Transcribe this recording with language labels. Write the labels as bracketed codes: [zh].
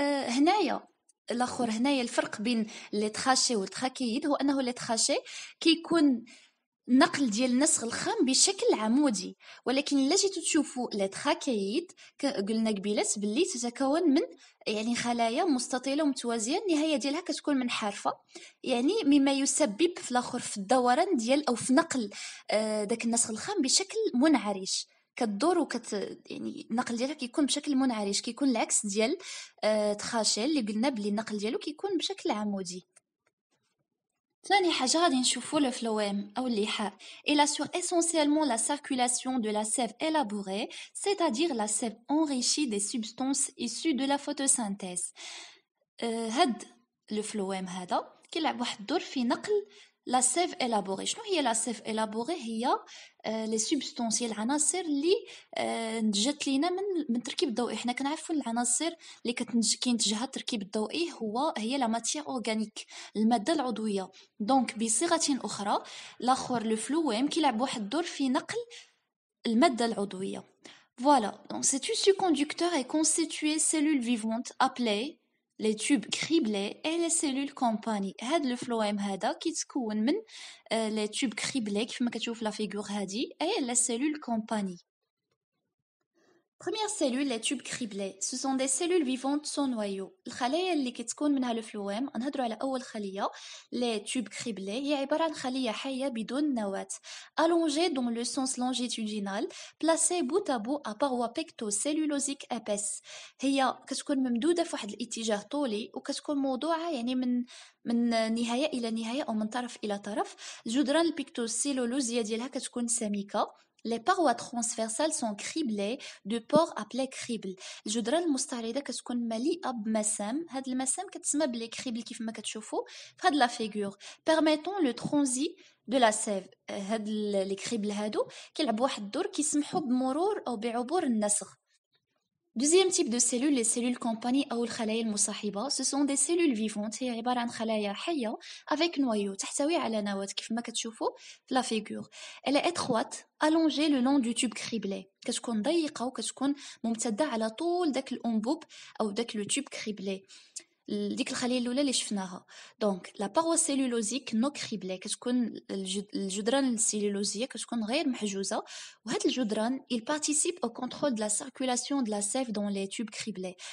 [ar] هنايا الاخر، هنايا الفرق بين لي تراشي والتراكييد هو انه لي تراشي كيكون نقل ديال النسخ الخام بشكل عمودي، ولكن الا جيتو تشوفوا لي تراكييد قلنا قبيلات باللي تتكون من يعني خلايا مستطيله ومتوازيه، النهايه ديالها كتكون منحرفه، يعني مما يسبب في الاخر في الدوران ديال او في نقل داك النسخ الخام بشكل منعرج. كتدور يعني النقل ديالها كيكون بشكل منعرج، كيكون العكس ديال تخاشي اللي قلنا بلي النقل ديالو كيكون بشكل عمودي. ثاني حاجة غادي نشوفو le phloème أو اللحاء. [fr] Il assure essentiellement la circulation de la sève élaborée, c'est-à-dire la sève enrichie des substances issues de la photosynthèse. [ar] هاد le phloème هذا كيلعب واحد الدور في نقل لا سيف élaborée. شنو هي لا سيف élaborée؟ هي لي سوبستانس، هي العناصر اللي نتجت لينا من التركيب الضوئي. حنا كنعرفوا العناصر اللي كينتجها التركيب الضوئي هي لا ماتيير اورغانيك، الماده العضويه. دونك بصيغه اخرى الاخر لو فلويم كيلعب واحد الدور في نقل الماده العضويه. [fr] Voilà, donc ce tissu conducteur est constitué de cellules vivantes appelées les tubes criblés et les cellules compagnie. [ar] هاد le phloème هذا كيتكون من [fr] les tubes criblés [ar] كيف ما كتشوف لا فيغور هادي [fr] et les cellules compagnie. Première cellule, les tubes criblés. Ce sont des cellules vivantes sans noyau. [ar] الخلايا اللي كتكون منها الفلوام، نهضروا على أول خلية les tubes criblés، هي عبارة عن خلية حية بدون نواة [fr] allongée dans le sens longitudinal placée bout à bout à paroi pectocellulosique épaisse. [ar] هي كتكون ممدودة في واحد الاتجاه طولي وكتكون موضوعة يعني من نهاية إلى نهاية أو من طرف إلى طرف. الجدران البيكتوسيلولوزية ديالها كتكون سميكة. [fr] Les parois transversales sont criblées de pores appelés cribles. [ar] الجدران المستعرضة كتكون مليئة بمسام. هاد المسام كتسمى بلي كريبل كيف ما كتشوفوا في هاد لا فيغور. [fr] permettant le transit de la sève. [ar] هاد لي كريبل هادو كيلعبوا واحد الدور كيسمحوا بمرور أو بعبور النسخ. [fr] Deuxième type de cellules, les cellules compagnie [ar] أو الخلايا المصاحبة. [fr] Ce sont des cellules vivantes. [ar] هي عبارة عن خلايا حية [fr] avec noyau [ar] تحتوي على نواة كيف ما كتشوفوا في لا فيغور. [fr] Elle est étroite, allongée le long du tube criblé. [ar] كتكون ضيقة وكتكون ممتدة على طول داك الأنبوب أو داك لو تيوب كريبلي، ديك الخليه الاولى اللي شفناها. دونك لا باروا سيلولوزيك نو كريبلي كتكون الجدران السيلولوزيه كتكون غير محجوزه، وهاد الجدران [fr] il participe au contrôle de la circulation de la sève dans les tubes criblés.